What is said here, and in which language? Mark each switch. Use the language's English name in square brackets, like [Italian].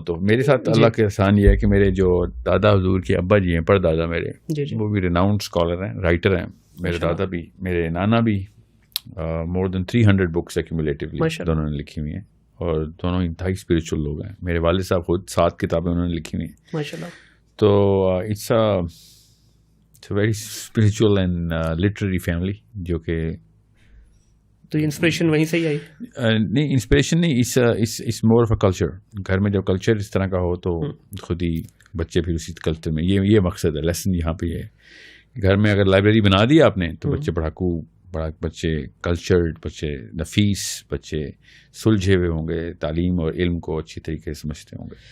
[Urdu] تو میرے ساتھ اللہ کے احسان یہ ہے کہ میرے جو دادا حضور کے ابا جی ہیں, پردادا میرے, وہ بھی [English] renowned scholar [Urdu] ہیں, رائٹر ہیں. میرے دادا بھی, میرے نانا بھی, [English] more than 300 books accumulatively [Urdu] دونوں نے لکھی ہوئی ہیں, اور دونوں انتہائی اسپرچل لوگ ہیں. میرے والد صاحب خود 7 کتابیں انہوں نے لکھی ہوئی ہیں ماشاءاللہ. تو [English] it's a very spiritual and literary family, [Urdu] جو کہ تو انسپریشن وہیں سے ہی آئی؟ نہیں, [English] Inspiration نہیں, اس more of a culture. [Urdu] گھر میں جب کلچر اس طرح کا ہو تو خود ہی بچے پھر اسی کلچر میں, یہ مقصد ہے, لیسن یہاں پہ ہے. گھر میں اگر لائبریری بنا دی آپ نے تو بچے پڑھاکو, بچے کلچرڈ, بچے نفیس, بچے سلجھے ہوئے ہوں گے, تعلیم اور علم کو اچھی طریقے سے سمجھتے ہوں گے.